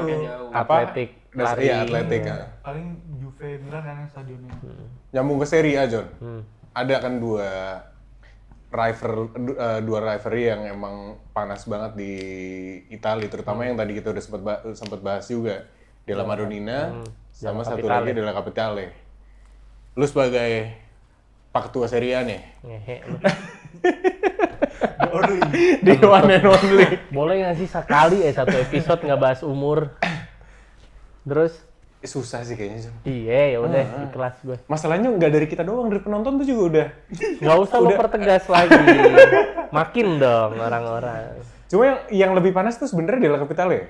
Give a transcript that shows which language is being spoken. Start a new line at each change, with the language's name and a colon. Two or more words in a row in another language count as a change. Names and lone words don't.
Indonesian: atletik, lari. Iya, atletik. Iya. Paling Juve Milan kan yang stadionnya. Nyambung ke Serie A, John. Hmm. Ada kan dua rivalry yang emang panas banget di Italia, terutama yang tadi kita udah sempat bahas juga, Della Madonnina sama Della satu Capitale. lagi Della Capitale. Lu sebagai Pak Ketua Serie A nih, Ngehe lu. di
English: one and only.
Indonesian: Boleh nggak sih sekali satu episode nggak bahas umur? Terus Susah sih kayaknya, John. iya ya udah ikhlas gue. Masalahnya nggak dari kita doang, dari penonton tuh juga udah. Nggak usah lo pertegas lagi. Makin dong orang-orang. Cuma yang lebih panas tuh sebenarnya Della Capitale.